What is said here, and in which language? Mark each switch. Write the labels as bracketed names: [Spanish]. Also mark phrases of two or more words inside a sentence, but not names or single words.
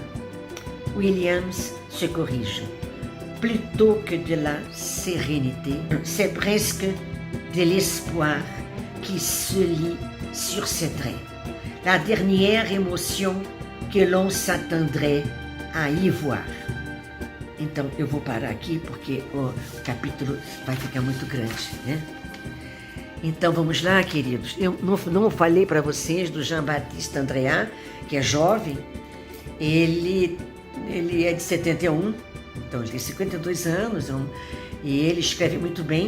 [French] Williams se corrige. Plutôt que de la sérénité, c'est presque de l'espoir qui se lit sur ses traits. La dernière émotion que l'on s'attendrait a y voir. [Portuguese] Então, eu vou parar aqui porque o capítulo vai ficar muito grande, né? Então, vamos lá, queridos. Eu não falei para vocês do Jean-Baptiste Andréat, que é jovem. Ele é de 71, então ele tem 52 anos, e ele escreve muito bem.